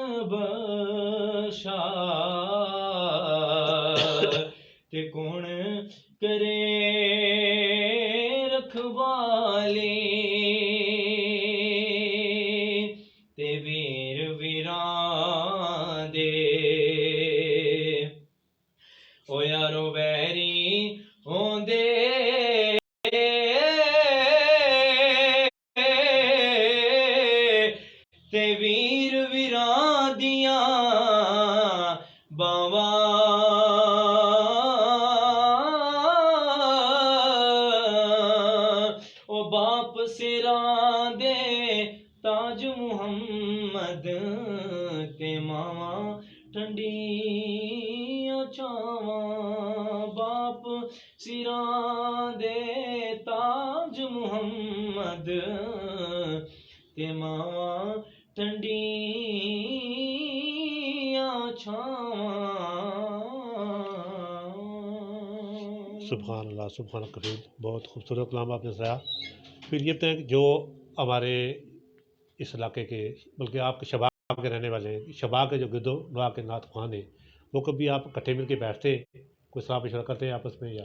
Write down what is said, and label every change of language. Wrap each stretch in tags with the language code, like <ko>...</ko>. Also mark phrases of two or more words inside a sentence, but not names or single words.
<pa>بشار تے کون کرے رکھوالی تے ویر ویران دے او یارو ویری ہوندے تے ویر ویران دیاں باواں او باپ سراں دے تاج محمد تے ماواں ٹھنڈیاں چھاواں باپ سراں دے تاج محمد تے ماواں ٹھنڈیاں چھاواں.</pa> <ar>سبحان اللہ</ar> <ur>سبحان کبیر، بہت خوبصورت کلام آپ نے سنایا. پھر یہ بتائیں کہ جو ہمارے اس علاقے کے بلکہ آپ کے شباب کے رہنے والے ہیں، شباب کے جو گرد و نواح کے نعت خوان ہیں، وہ کبھی آپ اکٹھے مل کے بیٹھتے ہیں، کوئی صلاح مشورہ کرتے ہیں آپس میں یا؟</ur>